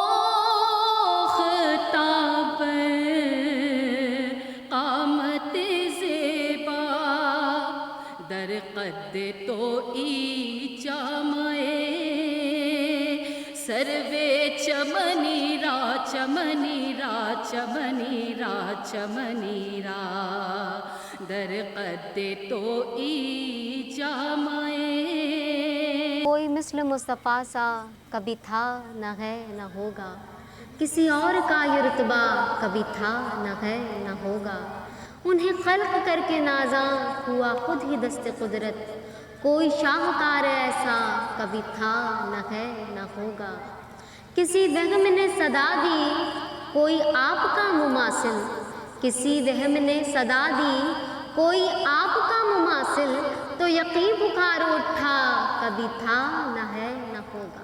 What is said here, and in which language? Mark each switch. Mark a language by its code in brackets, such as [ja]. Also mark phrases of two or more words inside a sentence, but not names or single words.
[fa] خطاب قامت زیبا در قد تو ای جامعے سروے چمنی را چمنی را چمنی را چمنی را در قد تو ای جامعے [ur] کوئی مثل مصطفیٰ سا کبھی تھا نہ ہے نہ ہوگا، کسی اور کا یہ رتبہ کبھی تھا نہ ہے نہ ہوگا، انہیں خلق کر کے نازاں ہوا خود ہی دست قدرت، کوئی شاہکار ایسا کبھی تھا نہ ہے نہ ہوگا، کسی وہم نے صدا دی کوئی آپ کا مماثل، کسی وہم نے صدا دی کوئی آپ کا مماثل، تو یقین پکار اٹھا کبھی تھا نہ ہے نہ ہوگا۔